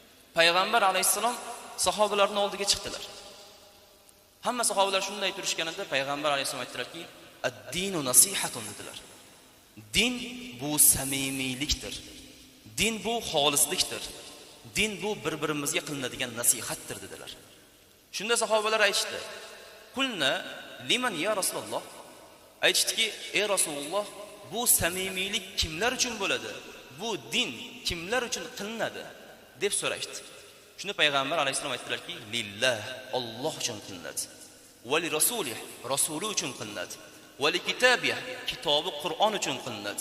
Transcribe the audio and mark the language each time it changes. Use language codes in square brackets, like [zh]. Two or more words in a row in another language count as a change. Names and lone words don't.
[uz] Payg'ambar alayhissalom sahobalarning oldiga chiqdilar. Hamma sahobalar shunday turishganida payg'ambar alayhisolom aytdilarki, [ar] الدين النصيحة [uz] dedilar. Din bu samimiylikdir. Din bu xolislikdir. Din bu bir-birimizga qilinadigan nasihatdir dedilar. Shunda sahobalar aytishdi: [ar] "قلنا لمن يا رسول الله?" [uz] Aytishdiki: "Ey Rasululloh, bu samimiylik kimlar uchun bo'ladi? Bu din kimlar uchun qilinadi?" deb so'rashdi. Shunda payg'ambar alayhisolom aytdilarki: "Lillah, Alloh uchun qilinadi. [ar] ولرسوله, [uz] rasuli uchun qilinadi. [ar] ولكتابه, [uz] kitobi Qur'on uchun qilinadi.